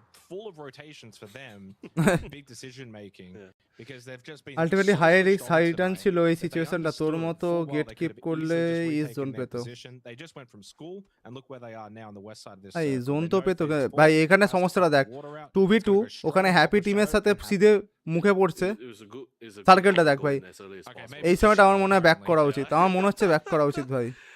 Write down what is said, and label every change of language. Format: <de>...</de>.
<en>Full of rotations for them, big decision making, because they've just been</en> <bn>ultimately</bn> <en>high risk high return</en> <bn>ছিল এই সিচুয়েশনটা। তোর মতো gate keep করলে is zone পেতো,</bn> <en>they just went from school and look where they are now on the west side of this</en> <bn>ভাই zone তো পেতো ভাই। এখানে সমস্যাটা দেখ, 2v2 ওখানে হ্যাপি টিমের সাথে সিধে মুখে পড়ছে, সার্কেলটা দেখ ভাই। এই সময়টা আমার মনে হয় ব্যাক করা উচিত, আমার মনে হচ্ছে ব্যাক করা উচিত ভাই।</bn>